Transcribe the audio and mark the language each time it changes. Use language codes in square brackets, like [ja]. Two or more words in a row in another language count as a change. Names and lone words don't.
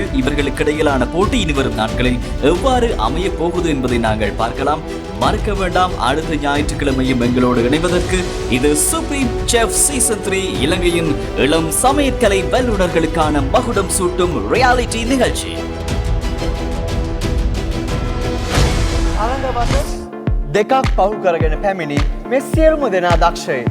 [ta] இவர்களுக்கு இடையிலான போட்டி இனி வரும் நாட்களில் எவ்வாறு அமைய போகுது என்பதை நாங்கள் பார்க்கலாம். மறக்க வேண்டாம், அடுத்த ஞாயிற்றுக்கிழமையும் எங்களோடு இணைவதற்கு இது சுப்ரீம் செஃப் சீசன் 3 இலங்கையின் இளம் சமையற்கலை வல்லுநர்களுக்கான மகுடம் சூட்டும் ரியாலிட்டி நிகழ்ச்சி. [si] දෙකක් පහු කරගෙන පැමිණි මේ සියලුම දෙනා දක්ෂයෙන්.